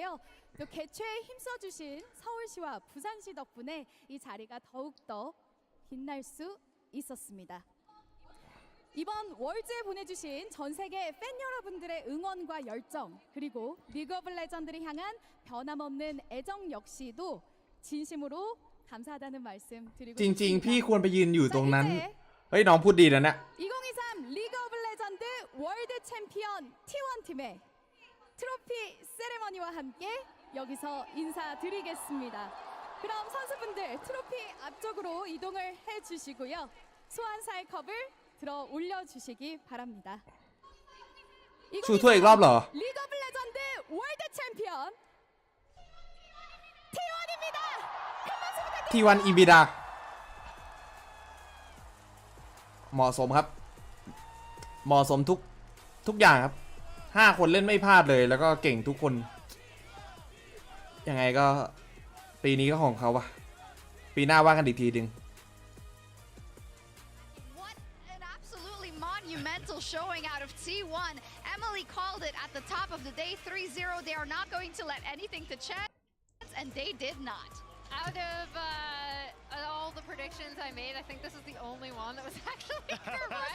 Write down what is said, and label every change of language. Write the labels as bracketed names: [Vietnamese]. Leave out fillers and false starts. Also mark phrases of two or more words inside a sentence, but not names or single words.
[Korean] 또 개최에 힘써주신 서울시와 부산시 덕분에 이 자리가 더욱더 빛날 수 있었습니다. 이번 월즈에 보내주신 전 세계 팬 여러분들의 응원과 열정 그리고 리그 오브 레전드를 향한 변함없는 애정 역시도 진심으로 감사하다는 말씀 드리고 [Thai] จริง [Korean] 싶습니다. [Thai] พี่ควรไปยืนอยู่ตรงนั้นเฮ้ยน้องพูดดีนะเนี่ย [Korean] 2023 리그 오브 레전드 월드 챔피언 T1 팀의 트로피 세레머니와 함께 여기서 인사드리겠습니다. 그럼 선수분들 트로피 앞쪽으로 이동을 해주시고요. 소환사의 컵을 들어 올려주시기 바랍니다. [Thai] ชูถ้วยอีกรอบเหรอ [Korean] 리그 오브 레전드 월드 챔피언 T1입니다. 큰 박수 부탁드립니다. [Thai] T1 อิบิดาเหมาะสมครับเหมาะสมทุกอย่างครับ5 คนเล่นไม่พลาดเลยแล้วก็เก่งทุกคนยังไงก็ปีนี้ก็ของเขาวะปีหน้าว่ากันอีกทีนึง [English] What an absolutely monumental showing out of T1. Emily called it at the top of the day, 3-0. They are not going to let anything to chance, and they did not. Out of all the predictions I made, I think this is the only one that was actually correct.